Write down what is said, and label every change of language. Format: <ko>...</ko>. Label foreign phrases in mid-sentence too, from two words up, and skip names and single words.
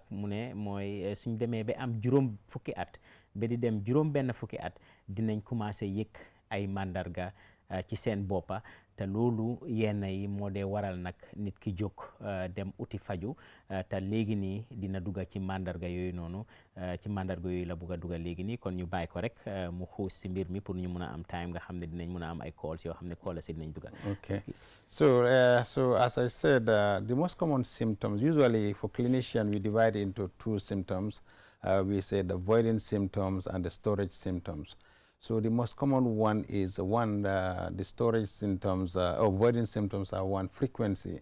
<wo>mu ne mooy suñ demee ba am juróom fukki at ba di dem juróom benn fukki at dinañ commencé yëg ay mandarga ci seen boppa te loolu yenn yi moo dee waral nag nit ki jóg dem uti faju te léegi nii dina dugga ci mandarga yooyu noonu ci mandarga yooyu la bugg a dugga léegi nii kon ñu bàyyi ko rek mu xuus si mbir mi pour ñu mun a am time nga xam ne dinañ mun a am ay calls yoo xam ne calls si dinañ dugga.</wo> <en>Okay. So as I said, the most common symptoms, usually for clinician, we divide into two symptoms. We say the voiding symptoms and the storage symptoms. So the most common one is the storage symptoms or voiding symptoms are one, frequency.</en>